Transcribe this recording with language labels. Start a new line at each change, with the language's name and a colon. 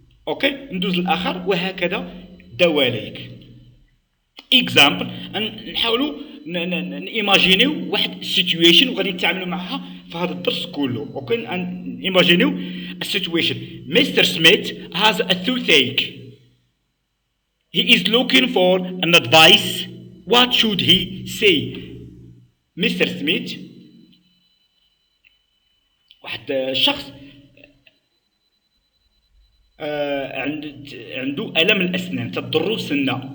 Arabic: أوكي، ندوز للآخر وهكذا دواليك. إكزامبل، نحاولوا نيماجينيو واحد سيتويشن وغادي نتعاملوا معها في هذا الدرس كله. اوكي، نيماجينيو السيتويشن.
English: Mister smith has a toothache. He is looking for an advice. What should he say?
Arabic: مستر سميث واحد الشخص عنده ألم الأسنان، تضرو سنة.